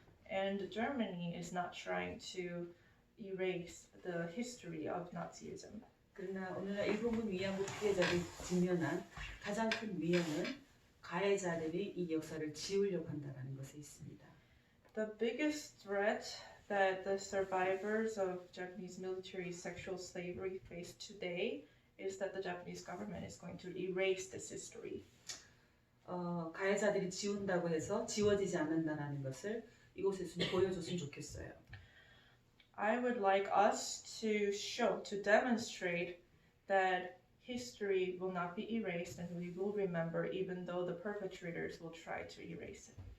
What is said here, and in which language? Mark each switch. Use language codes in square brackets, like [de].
[en] And Germany is not trying to erase the history of Nazism. [ko] 그러나 오늘날 일본군 위안부 피해자들이 직면한 가장 큰 위험은 가해자들이 이 역사를 지우려고 한다는 것에 있습니다. [en] The biggest threat that the survivors of Japanese military sexual slavery face today is that the Japanese government is going to erase this history. [ko] 가해자들이 지운다고 해서 지워지지 않는다는 것을 이곳에서 좀 보여줬으면 좋겠어요. [en] I would like us to demonstrate that history will not be erased and we will remember even though the perpetrators will try to erase it.